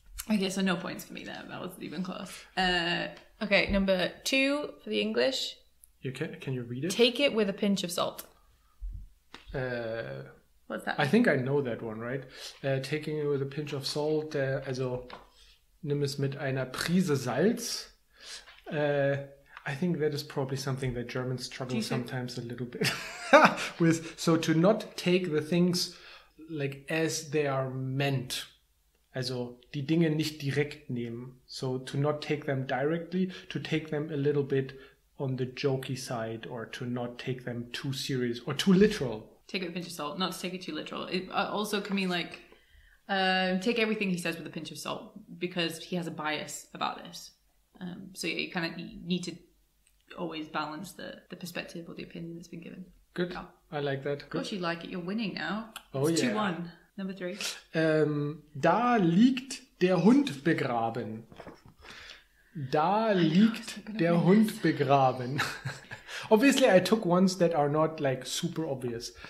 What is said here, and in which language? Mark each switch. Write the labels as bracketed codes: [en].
[en] Okay, so no points for me there. That wasn't even close. Okay, number 2 for the English. Can you read it? Take it with a pinch of salt. What's that? I think I know that one, right? Taking it with a pinch of salt. [de] Also, nimm es mit einer Prise Salz. [en] I think that is probably something that Germans struggle sometimes a little bit with. So to not take the things like as they are meant. [de] Also die Dinge nicht direkt nehmen. [en] So to not take them directly, to take them a little bit on the jokey side, or to not take them too serious or too literal. Take it with a pinch of salt, not to take it too literal. It also can mean like take everything he says with a pinch of salt because he has a bias about this. So yeah, you need to always balance the perspective or the opinion that's been given. Good. Yeah. I like that. Good. Of course you like it. You're winning now. Oh, it's yeah. 2-1. Number 3. [de] Da liegt der Hund begraben. Da liegt der Hund begraben. [en] Obviously, I took ones that are not like super obvious.